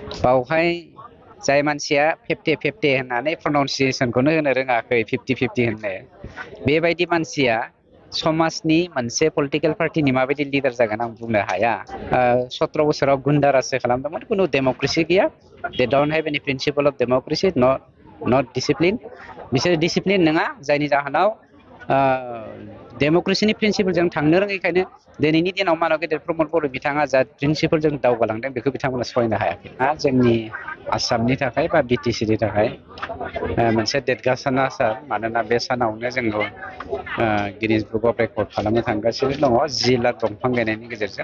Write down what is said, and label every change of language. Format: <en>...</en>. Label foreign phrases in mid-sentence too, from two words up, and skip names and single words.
<brx>बावहाय जाय मानसिया 50-50 होननानै प्रनाउन्सिएसनखौनो होनो रोङाखै 50-50 होननो बेबायदि मानसिया समाजनि मोनसे पलिटिकेल पार्टिनि माबायदि लिडार जागोन आं बुंनो हाया। 17 बोसोराव गुन्दा राज खालामदोंमोन, खुनु डेम'क्रेसि गैया।</brx> <en>They don't have any principle of democracy, not discipline.</en> <brx>बिसोर डिसिप्लिन नङा, जायनि जाहोनाव डेम'क्रेसिनि प्रिन्सिपलजों थांनो रोङैखायनो दिनैनि दिनाव मानव गेदेर प्रमद बर' बिथाङा जा प्रिन्सिपलजों दावगालांदों बेखौ बिथांमोना सहायनो हायाखै। जोंनि आसामनि थाखाय बा बिटिसिनि थाखाय मोनसे देरगासाना सान, मानोना बे सानावनो जोङो गिनिज बुक अफ रेकर्ड खालामनो थांगासिनो दङ 10 लाख दंफां गायनायनि गेजेरजों।</brx>